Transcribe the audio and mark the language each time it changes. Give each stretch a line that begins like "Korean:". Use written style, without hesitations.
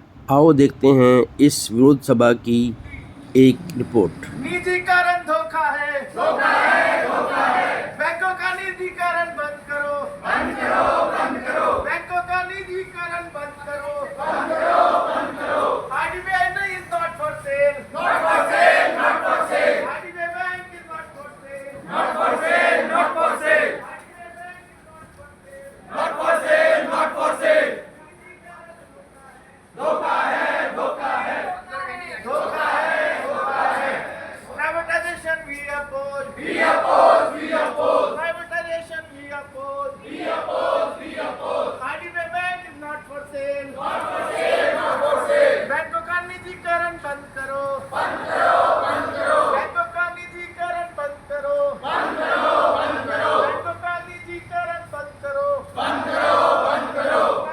Hindi: आओ देखते हैं इस विरोध सभा की एक रिपोर्ट। निजीकरण धोखा है, धोखा है, धोखा है। बैंकों का निजीकरण बंद करो, बंद करो, बंद करो। बैंकों का निजीकरण बंद करो, बंद करो, बंद करो।
English: IDBI नहीं is not for sale, not for sale, not for sale। IDBI bank is not for sale, not for sale, not for sale। IDBI bank is not for sale, not for sale, not for sale।
Hindi: धोखा है, धोखा है, धोखा है, धोखा है।
English: Privatization we oppose, we oppose, we oppose। Privatization we oppose, we oppose, we oppose। IDBI Bank is not for sale, not for sale, not for sale।
Hindi: बैंकों का निजीकरण बंद करो, बंद करो, बंद करो। बैंकों का निजीकरण बंद करो, बंद करो, बंद करो। बैंकों का निजीकरण बंद करो, बंद करो, बंद करो।